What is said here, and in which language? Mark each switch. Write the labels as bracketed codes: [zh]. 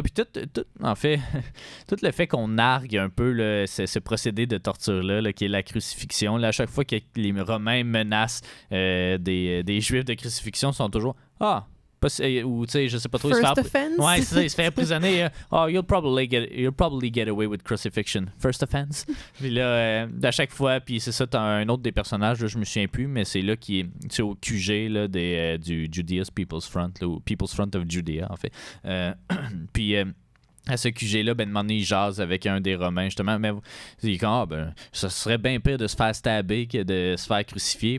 [fr] Puis en fait, tout le fait qu'on nargue un peu là, ce procédé de torture-là, là, qui est la crucifixion, là, à chaque fois que les Romains menacent des Juifs de crucifixion, sont toujours « Ah! » ou tu sais, je sais pas trop, [en] First offense. [fr] Ouais, c'est ça, il se fait emprisonner. [en] Oh, you'll probably get away with crucifixion. First offense. [fr] Puis là, à chaque fois, puis c'est ça, t'as un autre des personnages, là, je me souviens plus, mais c'est là qui est au QG là, du Judea's People's Front, là, ou People's Front of Judea, en fait. Puis à ce QG-là, ben, demandé, il jase avec un des Romains, justement. Mais il dit, ça serait bien pire de se faire stabber que de se faire crucifier.